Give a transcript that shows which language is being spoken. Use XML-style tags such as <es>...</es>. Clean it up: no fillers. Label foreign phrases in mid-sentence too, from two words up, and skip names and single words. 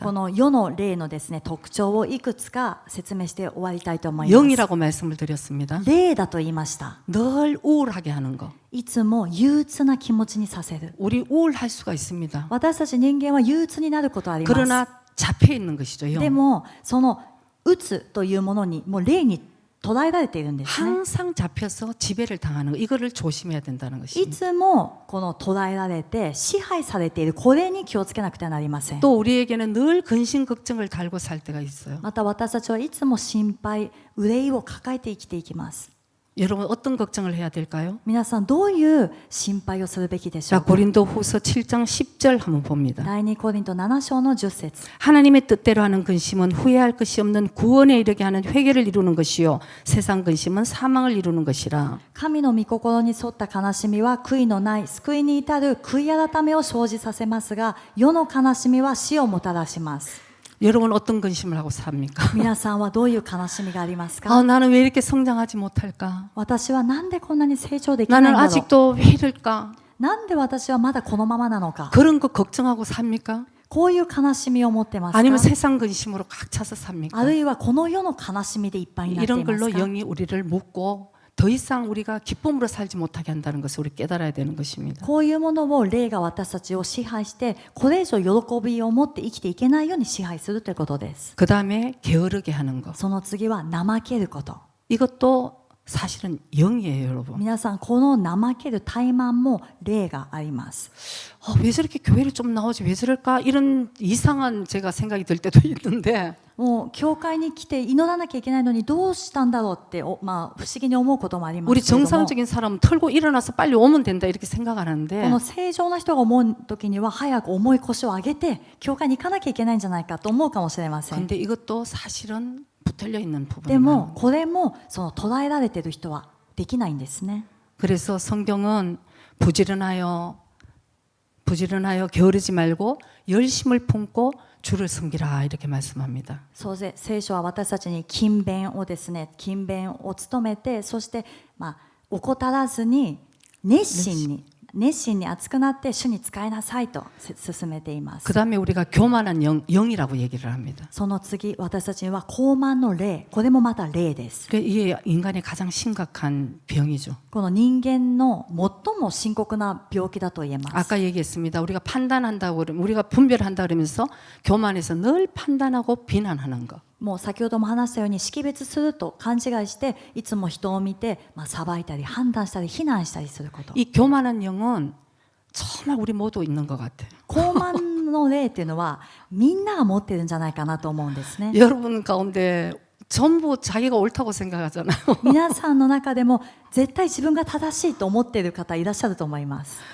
<ja>この世の霊のですね、特徴をいくつか説明して終わりたいと思います。</ja> <ko>영이라고 말씀을 드렸습니다.</ko> <ja>霊だと言いました。</ja> <ko>늘 우울하게 하는 거.</ko> <ja>いつも憂鬱な気持ちにさせる。</ja> <ko>우리 우울할 수가 있습니다.</ko> <ja>私たち人間は憂鬱になることあります。</ja> <ko>그러나 잡혀 있는 것이죠.</ko> <ja>で</ja> <ko>영.</ko> <ja>もその鬱というものにもう霊に捉えられているんですね。</ja> <ko>항상 잡혀서 지배를 당하는 거. 이거를 조심해야 된다는</ko> <ja>い</ja> <ko>것입니다.</ko> <ja>つもこの捉えられて支配されているこれに気をつけなくてはなりません。</ja> <ko>또 우리에게는 늘 근심 걱정을 달고 살 때가 있어요.</ko> <ja>また私たちはいつも心配、憂いを抱えて生きていきます。</ja> <ko>여러분 어떤 걱정을 해야 될까요?</ko> <ja>皆さんどういう心配をするべきでしょ</ja> <ko>자,</ko> <ja>うか。</ja> <ko>고린도후서 7장 10절 한번 봅니다.</ko> <ja>第2コリント7章の10節</ja> <ko>하나님의 뜻대로 하는 근심은 후회할 것이 없는 구원에 이르게 하는 회개를 이루는 것이요 세상 근심은 사망을 이루는 것이라.</ko> <ja>神の御心に沿った悲しみは悔いのない救いに至る悔い改めを生じさせますが、世の悲しみは死をもたらします。</ja> <ko>여러분 어떤 근심을 하고 삽니까?</ko> <ja>皆さんはどういう悲しみがありますか？</ja> <ko>아, 나는 왜 이렇게 성장하지 못할까?</ko> <ja>私はなんでこんなに成長できないん</ja> <ko>나는</ko> <ja>だろう。</ja> <ko>아직도 왜 이럴까?</ko> <ja>なんで私はまだこのままなのか。</ja> <ko>그런 거 걱정하고 삽니까?</ko> <ja>こういう悲しみを持ってますか？</ja> <ko>아니면 세상 근심으로 각 차서 삽니까?</ko> <ja>あるいはこの世の悲しみでいっぱいになってい</ja> <ko>이런</ko> <ja>ます</ja> <ko>걸로</ko> <ja>か？</ja> <ko>영이 우리를 묶고 더 이상 우리가 기쁨으로 살지 못하게 한다는 것을 우리 깨달아야 되는 것입니다.</ko> <ja>こういうものを霊が私たちを支配して、これ以上喜びを持って生きていけないように支配するということです。</ja> <ko>그 다음에 게으르게 하는 것.</ko> <ja>その次は怠けること。</ja> <ko>이것도 사실은 영이에요, 여러분.</ko> <ja>皆さん、この怠ける怠慢も霊があります。</ja> <ko>왜 저렇게 교회를 좀 나오지? 왜 저럴까? 이런 이상한 제가 생각이 들 때도 있는데</ko> <ja>もう教会に来て祈らなきゃいけないのにどうしたんだろうって、不思議に思うこともあります</ja> <ko>우리</ko> <ja>けれども、</ja> <ko>정상적인 사람은 털고 일어나서 빨리 오면 된다 이렇게 생각하는데</ko> <ja>この正常な人が思う時には早く重い腰を上げて教会に行かなきゃいけないんじゃないかと思うかもしれません。</ja> <ko>근데 이것도 사실은 붙들려 있는</ko> <ja>で</ja> <ko>부분이</ko> <ja>も</ja> <ko>많아요.</ko> <ja>これもその捉えられている人はできないんですね。</ja> <ko>그래서 성경은 부지런하여 게으르지 말고 열심을 품고 주를 섬기라 이렇게 말씀합니다.</ko> <ja>そうで聖書は私たちに勤勉をですね、勤勉を務めて、そして怠らずに熱心に熱くなって主に仕えなさいと進めています。</ja> <ko>그 다음에 우리가 교만한 영이라고 얘기를 합니다.</ko> <ja>その次、私たちには傲慢の霊、これもまた霊です。</ja> <ko>이게 인간의 가장 심각한 병이죠.</ko> <ja>この人間の最も深刻な病気だと言えます。</ja> <ko>아까 얘기했습니다. 우리가 판단한다고 그러면 우리가 분별한다 그러면서 교만해서 늘 판단하고 비난하는 거.</ko> <ja>もう先ほども話したように識別すると勘違いしていつも人を見て裁いたり判断したり非難したりすること。</ja> <ko>이 교만한 영은 정말 우리 모두 있는 것 같아요.</ko> <ja>傲慢の霊っていうのはみんなが持ってるんじゃないかなと思うんですね。</ja> <ko>여러분 가운데 전부 자기가 옳다고 생각하잖아요.</ko> <ja>皆さんの中でも絶対自分が正しいと思っている方いらっしゃると思います。</ja>